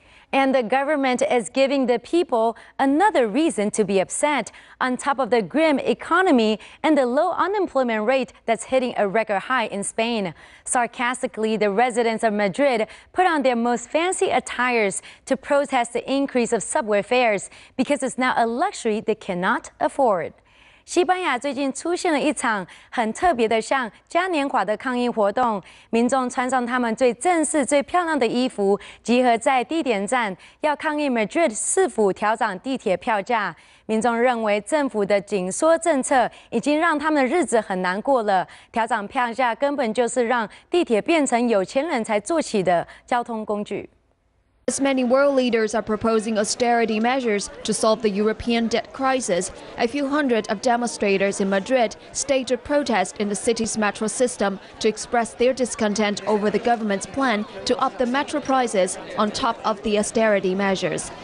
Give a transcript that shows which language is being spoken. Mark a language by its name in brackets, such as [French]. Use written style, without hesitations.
[English] And the government is giving the people another reason to be upset, on top of the grim economy and the low unemployment rate that's hitting a record high in Spain. Sarcastically, the residents of Madrid put on their most fancy attires to protest the increase of subway fares because it's now a luxury they cannot afford. [Chinese] 西班牙最近出现了一场很特别的像嘉年华的抗议活动，民众穿上他们最正式、最漂亮的衣服，集合在地点站，要抗议 Madrid 是否调涨地铁票价。民众认为政府的紧缩政策已经让他们的日子很难过了，调涨票价根本就是让地铁变成有钱人才坐起的交通工具。 [English] As many world leaders are proposing austerity measures to solve the European debt crisis, a few hundred of demonstrators in Madrid staged a protest in the city's metro system to express their discontent over the government's plan to up the metro prices on top of the austerity measures.